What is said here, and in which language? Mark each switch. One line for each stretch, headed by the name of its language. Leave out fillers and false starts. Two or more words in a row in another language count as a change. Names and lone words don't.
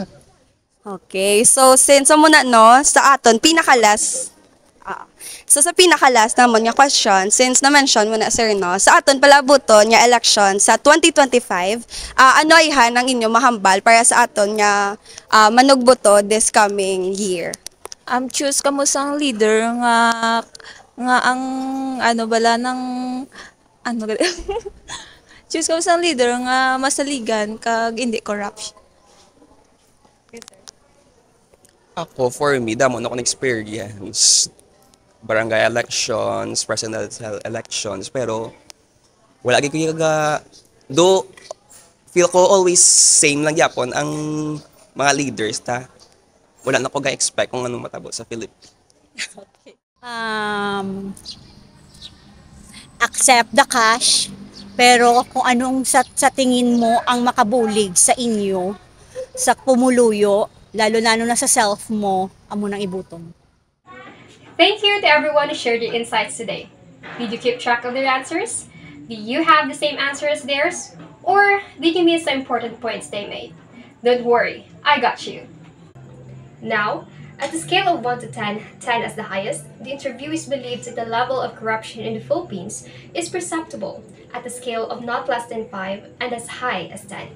Hiligaynon: Okay, so since mo na no, sa aton pinakalas. So sa pinakalas naman nga question, since na-mention mo na sir no, sa aton palabuton nga election sa 2025, ano ayhan ang inyo mahambal para sa aton nga manugboto
English: this coming year?
Hiligaynon: Choose ka mo sang leader nga ang ano bala ng ano choose ka mo sang leader nga masaligan kag hindi corruption. Ako,
English: for me,
Hiligaynon: damo na akong experience. Barangay elections,
English: presidential elections,
Hiligaynon: pero wala gid ko do feel ko always same lang yapon ang mga leaders ta. Wala na ko ga-expect kung anong matabo sa Philippines.
English: Accept the cash,
Hiligaynon: pero kung anong sa tingin mo ang makabulig sa inyo, sa pumuluyo, lalo-lalo na sa self mo, amo nang ibuton.
English: Thank you to everyone who shared your insights today. Did you keep track of their answers? Do you have the same answer as theirs? Or did you miss the important points they made? Don't worry, I got you. Now, at the scale of 1 to 10, 10 as the highest, the interviewees believed that the level of corruption in the Philippines is perceptible at a scale of not less than 5 and as high as 10.